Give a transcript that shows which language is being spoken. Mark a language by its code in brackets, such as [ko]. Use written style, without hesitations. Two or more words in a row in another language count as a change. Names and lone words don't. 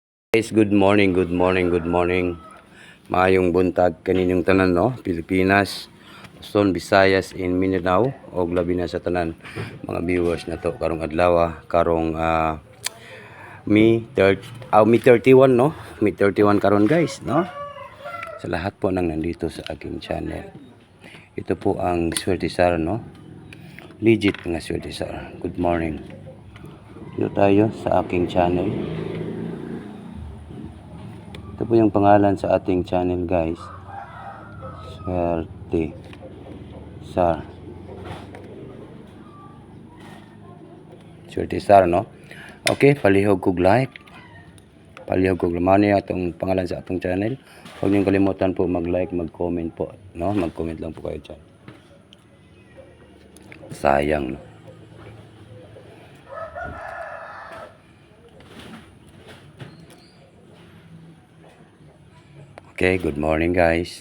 [en] Guys, good morning, good morning, good morning. [ceb] Maayong buntag kaninyong tanan, no? Pilipinas, Luzon, Visayas, in Mindanao, o labi na sa tanan mga viewers na to karong adlaw, karong May 31, no? May 31 karon, guys, no? [tl] Sa lahat po nang nandito sa aking channel. Ito po ang Swerte Sar, no? Legit nga Swerte Sar. [en] Good morning. [tl] Dito tayo sa aking channel. Ito po yung pangalan sa ating channel, guys. Swerte Sar. Swerte Sar, no? [ceb] Okay, palihog kog like. Palihog kog lamani atong pangalan sa atong channel. [tl] Huwag niyong kalimutan po mag-like, mag-comment po, no? Mag-comment lang po kayo dyan. Sayang, no? [en] Okay, good morning, guys.